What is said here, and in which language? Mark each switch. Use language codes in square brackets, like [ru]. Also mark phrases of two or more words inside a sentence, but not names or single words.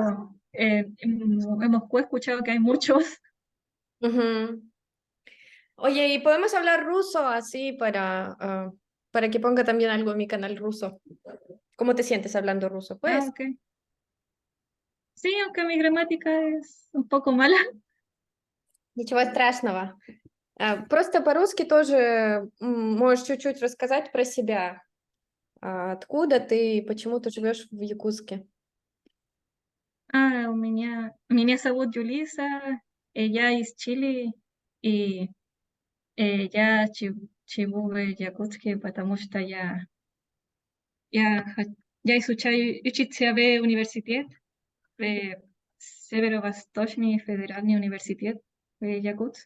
[es] en Moscú he escuchado que hay muchos. ujú. Oye, ¿y podemos hablar ruso así para que ponga también algo en mi canal ruso? ¿Cómo te sientes hablando ruso? Ah, Pues, ok. Sí, aunque mi gramática es un poco mala. [ru] ничего страшного. Просто по-русски тоже можешь чуть-чуть рассказать про себя. Откуда ты и почему ты живешь в Якутске? Меня зовут Юлиса, я из Чили, и я живу в Якутске, потому что я, ха- я изучаю учиться в университет, в Северо-Восточный федеральный университет в Якутск.